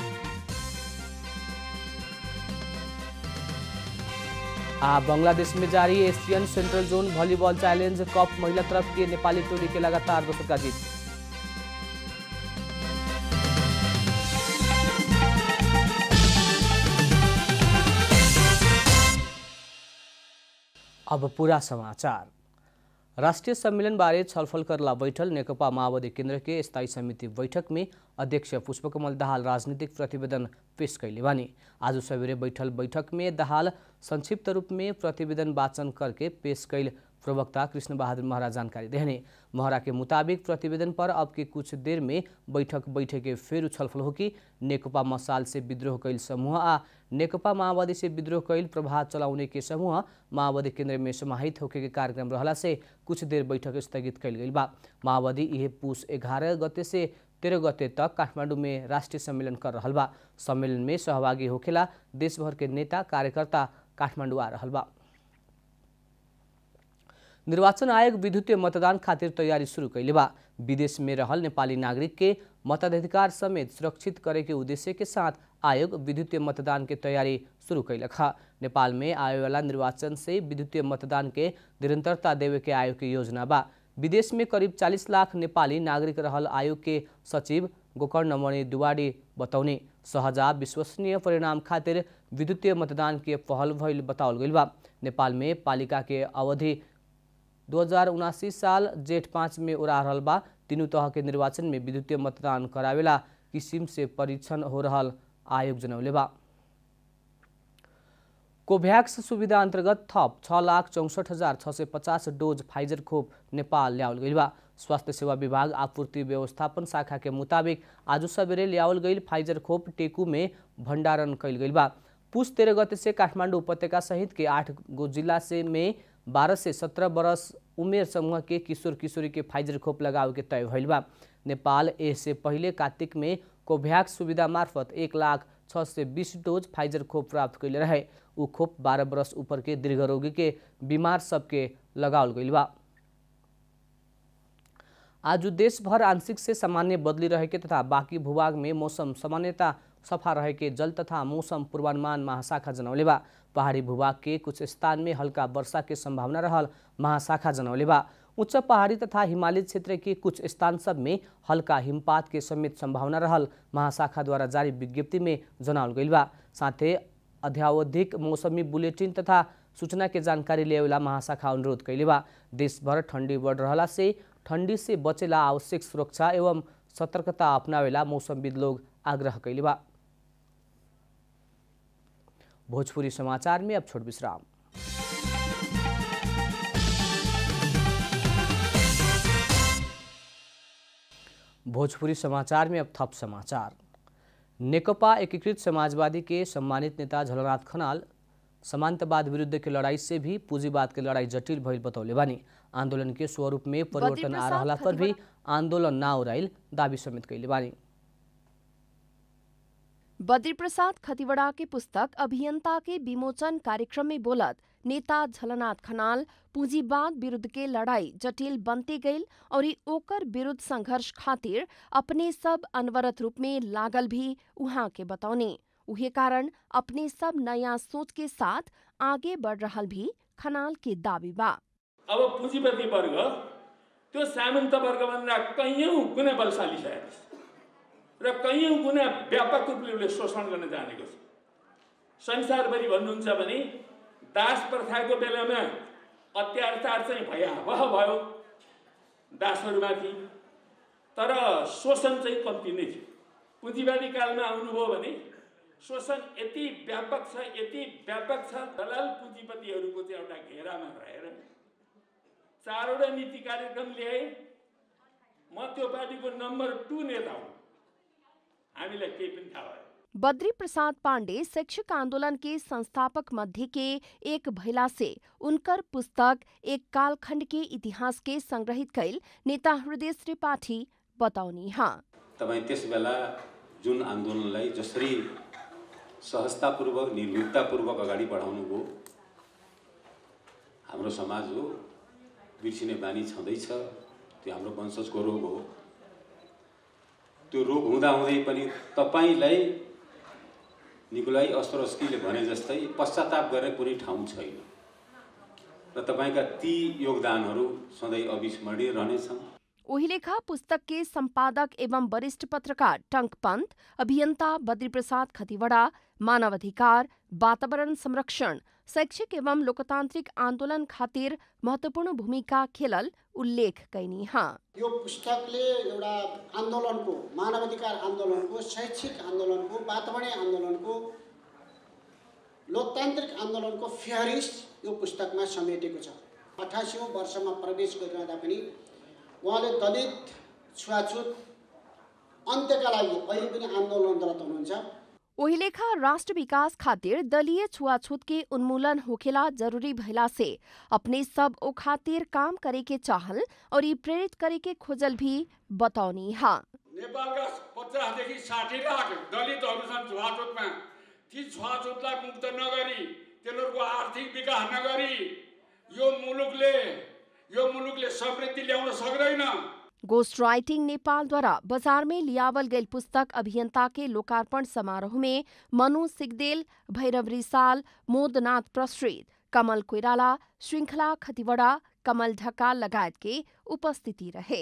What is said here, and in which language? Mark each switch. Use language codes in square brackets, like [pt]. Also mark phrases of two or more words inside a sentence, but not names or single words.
[bho] बांग्लादेश में जारी एशियन सेंट्रल जोन वॉलीबॉल चैलेंज कप महिला तरफ के नेपाली टोली के लगातार दोस्रो का जीत। अब पूरा समाचार। राष्ट्रिय सम्मेलन बारे छलफल करला बैठल नेकपा माओवादी केंद्र के स्थायी समिति बैठक में अध्यक्ष पुष्पकमल दाहाल राजनीतिक प्रतिवेदन पेश कैले बानी। आज सवेरे बैठक में दाहाल संक्षिप्त रूप में प्रतिवेदन वाचन करके पेश कैल प्रवक्ता कृष्ण बहादुर महरा जानकारी देने। महरा के मुताबिक प्रतिवेदन पर अब के कुछ देर में बैठे के फिर छलफल हो कि नेकपा मसाल से विद्रोह कैल समूह आ नेकपा माओवादी से विद्रोह कैल प्रभाव चलाउने के समूह माओवादी केंद्र में समाहित होके के कार्यक्रम रहला से कुछ देर बैठक स्थगित कैल गई बा। माओवादी यह पुष 11 गते से 13 गते तक काठमांडू में राष्ट्रीय सम्मेलन कर रहा बा। सम्मेलन में सहभागी होखेला देश भर के नेता कार्यकर्ता काठमांडू आ रहा बा। निर्वाचन आयोग विद्युतीय मतदान खातिर तैयारी शुरू कैले बा। विदेश में रहल नेपाली नागरिक के मताधिकार समेत सुरक्षित करे के उद्देश्य के साथ आयोग विद्युतीय मतदान के तैयारी शुरू कैलक है। नेपाल में आए वाला निर्वाचन से विद्युतीय मतदान के निरंतरता देवे के आयोग की योजना बा। विदेश में करीब 40 लाख नेपाली नागरिक रहल आयोग के सचिव गोकर्णमणि दुवाडी बतौने सहजा विश्वसनीय परिणाम खातिर विद्युतीय मतदान के पहल भइल बताओल गइल बा। नेपाल में पालिका के अवधि 2079 साल जेठ 5 में उड़ा रहल बा। तीनों तह के निर्वाचन में विद्युतीय मतदान करावेला किसिम से परीक्षण हो रहल आयोग जनौले बा। कोभ्याक्स सुविधा अंतर्गत थप 6,64,650 डोज फाइजर खोप नेपाल ल्याओल गइल बा। स्वास्थ्य सेवा विभाग आपूर्ति व्यवस्थापन शाखा के मुताबिक आज सवेरे ल्याओल गइल फाइजर खोप टेकू में भंडारण कैल गइल बा। पुष 13 गते से काठमांडू उपत्यका सहित के 8 गो जिला से में 12 से 17 बरस उमेर समूह के किशोर किशोरी के फाइजर खोप लगावे के तय भइल बा। नेपाल इससे पहले कार्तिक में कोभ्याक्स सुविधा मार्फत 1,06,20 डोज फाइजर खोप प्राप्त कैले रहे। उ खोप 12 बरस ऊपर के दीर्घ रोगी के बीमार सबके लगावल गइल बा। आज देश भर आंशिक से सामान्य बदली रहे के तथा बाकी भूभाग में मौसम सामान्यता सफा रहे के जल तथा मौसम पूर्वानुमान महाशाखा जनौले बा। पहाड़ी भूभाग के कुछ स्थान में हल्का वर्षा के संभावना रहल महाशाखा जनौले बा। उच्च पहाड़ी तथा हिमालय क्षेत्र के कुछ स्थान सब में हल्का हिमपात के समेत संभावना रहल महाशाखा द्वारा जारी विज्ञप्ति में जनावल गइल बा। साथे अध्यावधिक मौसमी बुलेटिन तथा सूचना के जानकारी लेवेला महाशाखा अनुरोध कैले बा। देश भर ठंडी बढ़ रहला से ठंडी से बचेला आवश्यक सुरक्षा एवं सतर्कता अपनावेला मौसमविद लोग आग्रह कैले बा। भोजपुरी समाचार में अब छोट विश्राम। भोजपुरी समाचार में अब थप समाचार। नेकपा एकीकृत समाजवादी के सम्मानित नेता झलनाथ खनाल समांतवाद विरुद्ध के लड़ाई से भी पूंजीवाद के लड़ाई जटिल भइल बतौले बानी। आंदोलन के स्वरूप में परिवर्तन आ रहला पर भी आंदोलन ना उड़ाइल दावी समेत कैले बानी। बद्री प्रसाद खतिवड़ा के पुस्तक अभियंता के विमोचन कार्यक्रम में बोलत नेता झलनाथ खनाल पूंजीवाद विरुद्ध के लड़ाई जटिल बनते गईल और ओकर विरुद्ध संघर्ष खातिर अपने सब अनवरत रूप में लागल भी उहाँ के बतौने। उहे कारण अपने सब नया सोच के साथ आगे बढ़ रहल भी खनाल के दावी बा। [ne] अब पूंजीपति वर्ग त्यो सामन्त वर्गभन्दा कैयौं गुणा बलशाली छ र कैयौं गुणा व्यापक रूपले शोषण गर्न जानेको छ। संसारभरि भन्नुहुन्छ भने दास प्रथाको बेलामा अत्याचार चाहिँ भयावह भयो दासहरूमाथि, तर शोषण चाहिँ कम्ती नै थियो। पुँजीवादी कालमा आउनुभयो भने शोषण यति व्यापक छ दलाल पुँजीपतिहरूको चाहिँ एउटा घेरामा रहेर चारवटा नीति कार्यक्रम ल्याए। म त्यो पार्टीको नम्बर 2 नेता हुँ, हामीलाई केही पनि थाहा भयो। [bho] बद्री प्रसाद पांडे शैक्षिक आंदोलन के संस्थापक मध्य के एक भैला से उनकर पुस्तक एक कालखंड के इतिहास के संग्रहित कैल नेता हृदय त्रिपाठी बताउनी हाँ। [ne] तपाईं त्यस बेला जुन आन्दोलनलाई जसरी सहजतापूर्वक निर्भीकतापूर्वक अगाडि बढाउनुभयो, हाम्रो समाज हो बिर्सिने बानी छँदैछ, त्यो हाम्रो वंशजको रोग हो। त्यो रोग हुँदाहुँदै पनि तपाईलाई निकोलाई ओस्ट्रोस्कीले भने जस्तै पश्चाताप गर्ने कुनै ठाउँ छैन र तपाईका ती योगदानहरू सधैँ अविस्मरणीय रहनेछन्। [bho] ओहिलेखा पुस्तक के संपादक एवं वरिष्ठ पत्रकार टंक पंत, अभियंता बद्री प्रसाद खतिवड़ा मानवाधिकार, वातावरण संरक्षण, शैक्षिक एवं लोकतांत्रिक आंदोलन खातिर महत्वपूर्ण भूमिका खेलल उल्लेख कैनी हाँ। [ne] यो पुस्तकले एउटा आन्दोलनको, मानवाधिकार आन्दोलनको, शैक्षिक आन्दोलनको, वातावरणीय आन्दोलनको, लोकतान्त्रिक आन्दोलनको फेहरिस यो पुस्तकमा समेटेको छ। 88औं वर्षमा प्रवेश गरिरहँदा पनि उहाँले दलित छुवाछुत अन्त्यका लागि अहिले पनि आन्दोलनरत हुनुहुन्छ। [bho] ओहिलेखा राष्ट्र विकास खातिर दलीय छुआछूत के उन्मूलन होखेला जरूरी भइला से अपने सब ओ खातिर काम करे के चाहल और ये प्रेरित करे के खोजल भी बताउनी हाँ। [ne] नेपालका 50 देखि 60 लाख दलितहरू छन् छुवाछुतमा। ती छुवाछुतलाई मुक्त नगरी, तिनीहरूको आर्थिक विकास नगरी यो मुलुकले समृद्धि ल्याउन सक्दैन। [bho] गोस्ट राइटिंग नेपाल द्वारा बाजार में लियावल गई पुस्तक अभियंता के लोकार्पण समारोह में मनु सिगदेल, भैरव रिसाल, मोदनाथ प्रश्रित, कमल कोइराला, श्रृंखला खतिवड़ा, कमल ढकाल लगायत के उपस्थिति रहे।